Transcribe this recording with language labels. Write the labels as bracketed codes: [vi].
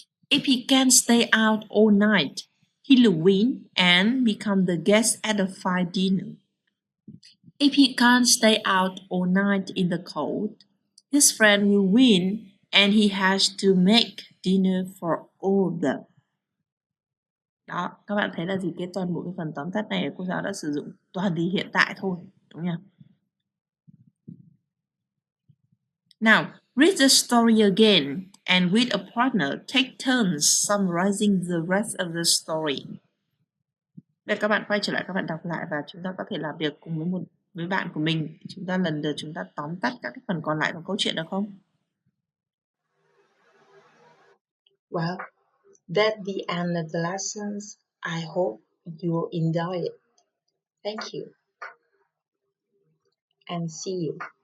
[en] If he can stay out all night, he'll win and become the guest at a fine dinner. If he can't stay out all night in the cold, his friend will win and he has to make dinner for all of them. [vi] Đó, các bạn thấy là gì? Cái toàn bộ cái phần tóm tắt này cô giáo đã sử dụng toàn thì hiện tại thôi, đúng không? [en] Now, read the story again and with a partner, take turns summarizing the rest of the story. [vi] Để các bạn quay trở lại, các bạn đọc lại và chúng ta có thể làm việc cùng với bạn của mình. Chúng ta lần lượt chúng ta tóm tắt các cái phần còn lại của câu chuyện được không? [en] Well, that's the end of the lessons. I hope you enjoy it. Thank you and see you.